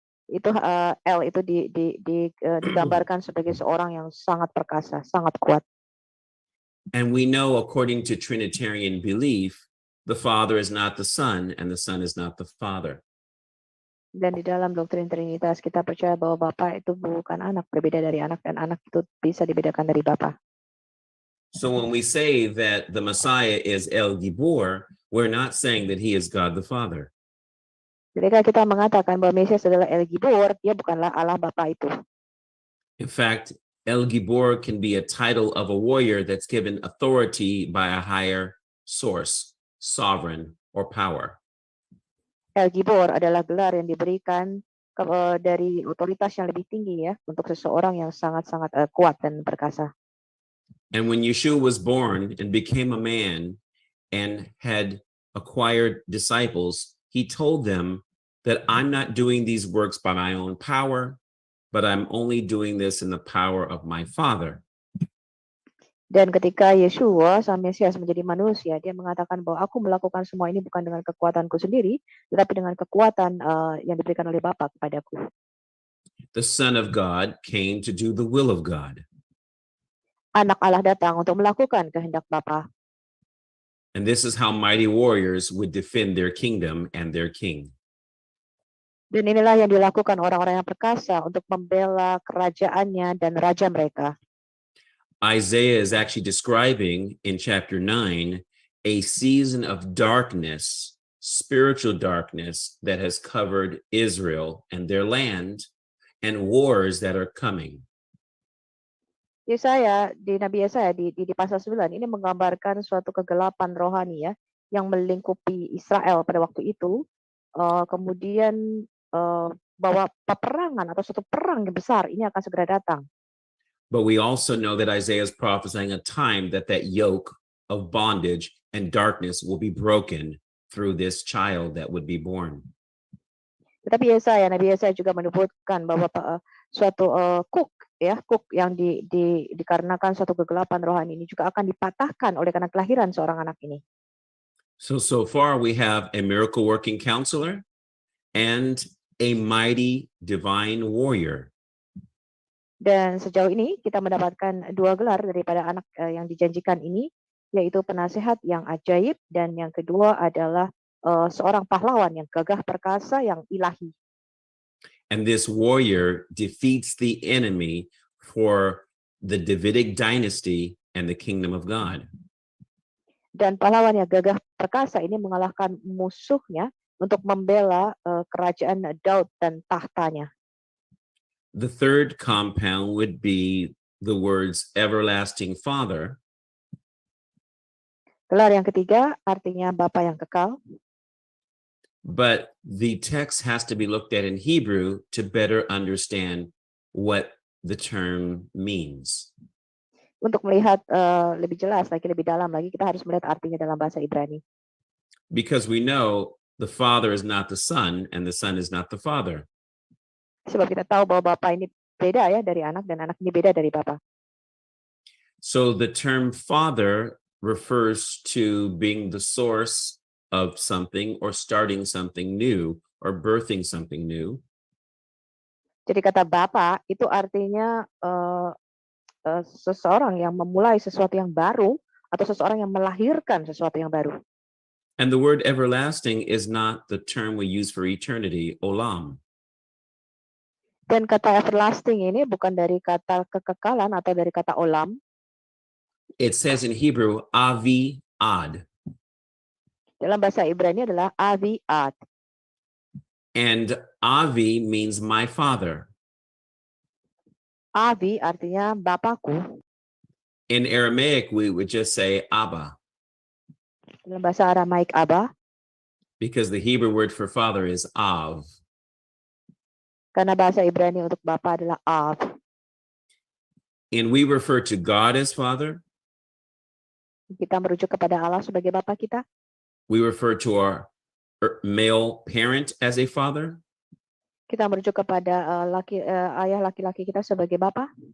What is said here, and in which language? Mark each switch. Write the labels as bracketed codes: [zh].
[id] Itu El itu digambarkan sebagai seorang yang sangat perkasa, sangat kuat. [en] And we know, according to Trinitarian belief, the Father is not the Son and the Son is not the Father. [id] Dan di dalam doktrin Trinitas kita percaya bahwa Bapa itu bukan anak, berbeda dari anak, dan anak itu bisa dibedakan dari Bapa. [en] So when we say that the Messiah is El Gibor, we're not saying that he is God the Father. [id] Ketika kita mengatakan bahwa Mesias adalah El Gibor, dia bukanlah Allah Bapa itu. [en] In fact, El Gibor can be a title of a warrior that's given authority by a higher source, sovereign, or power. [id] El Gibor adalah gelar yang diberikan dari otoritas yang lebih tinggi ya, untuk seseorang yang sangat-sangat kuat dan perkasa. [en] And when Yeshua was born and became a man and had acquired disciples, he told them that I'm not doing these works by my own power, but I'm only doing this in the power of my Father. [id] Dan ketika Yeshua, Sang Mesias, menjadi manusia, dia mengatakan bahwa aku melakukan semua ini bukan dengan kekuatanku sendiri, tetapi dengan kekuatan yang diberikan oleh Bapa kepadaku. [en] The Son of God came to do the will of God. [id] Anak Allah datang untuk melakukan kehendak Bapa. [en] And this is how mighty warriors would defend their kingdom and their king. [id] Dan inilah yang dilakukan orang-orang yang perkasa untuk membela kerajaannya dan raja mereka. [en] Isaiah is actually describing in chapter 9 a season of darkness, spiritual darkness that has covered Israel and their land and wars that are coming. [id] Yesaya, di Nabi Yesaya di pasal 9 ini menggambarkan suatu kegelapan rohani ya yang melingkupi Israel pada waktu itu. Kemudian bahwa peperangan atau suatu perang yang besar ini akan segera datang. [en] But we also know that Isaiah is prophesying a time that yoke of bondage and darkness will be broken through this child that would be born. [id] Tetapi Nabi Yesaya juga menyebutkan bahwa suatu kuk yang dikarenakan suatu kegelapan rohani ini juga akan dipatahkan oleh karena kelahiran seorang anak ini. [en] So far we have a miracle working counselor and a mighty divine warrior. [id] Dan sejauh ini kita mendapatkan dua gelar daripada anak yang dijanjikan ini, yaitu penasehat yang ajaib dan yang kedua adalah seorang pahlawan yang gagah perkasa yang ilahi. [en] And this warrior defeats the enemy for the Davidic dynasty and the kingdom of God. [id] Dan pahlawan yang gagah perkasa ini mengalahkan musuhnya untuk membela kerajaan Daud dan tahtanya. [en] The third compound would be the words everlasting Father, [id] Gelar yang ketiga artinya Bapa yang kekal. [en] but the text has to be looked at in Hebrew to better understand what the term means. [id] Untuk melihat lebih jelas lagi, lebih dalam lagi, kita harus melihat artinya dalam bahasa Ibrani. [en] Because we know the Father is not the Son and the Son is not the Father. [id] Sebab kita tahu bahwa Bapa ini beda ya dari anak dan anak ini beda dari Bapa. [en] So the term Father refers to being the source of something or starting something new or birthing something new. [id] Jadi kata Bapa itu artinya seseorang yang memulai sesuatu yang baru atau seseorang yang melahirkan sesuatu yang baru. [en] And the word everlasting is not the term we use for eternity, olam. [id] Dan kata everlasting ini bukan dari kata kekekalan atau dari kata olam. [en] It says in Hebrew, avi ad. [id] Dalam bahasa Ibrani adalah avi ad. [en] And avi means my father. [id] Avi artinya Bapakku. [en] In Aramaic, we would just say Abba, [id] Dalam bahasa Aramaik Abba. [en] because the Hebrew word for father is Av. [id] Karena bahasa Ibrani untuk Bapa adalah Av. [en] And we refer to God as Father. [id] Kita merujuk kepada Allah sebagai Bapa kita. [en] We refer to our male parent as a father. [id] Kita merujuk kepada ayah laki-laki kita sebagai Bapa.